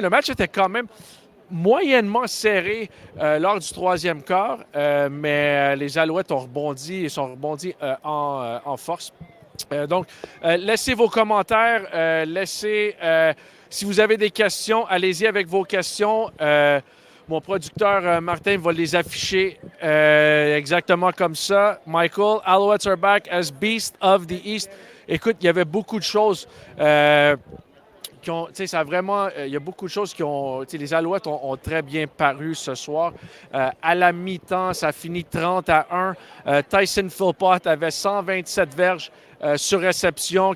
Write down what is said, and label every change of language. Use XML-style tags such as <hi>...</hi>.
<fr>Le match était quand même moyennement serré lors du troisième quart, mais les Alouettes ont rebondi et sont rebondis en force. Donc, laissez vos commentaires, si vous avez des questions, allez-y avec vos questions. Mon producteur Martin va les afficher exactement comme ça.</fr> <en>Michael, Alouettes are back as Beast of the East.</en> <fr>Écoute, il y avait beaucoup de choses il y a beaucoup de choses qui ont. Les Alouettes ont très bien paru ce soir. À la mi-temps, ça a fini 30-1. Tyson Philp avait 127 verges sur réception.</fr>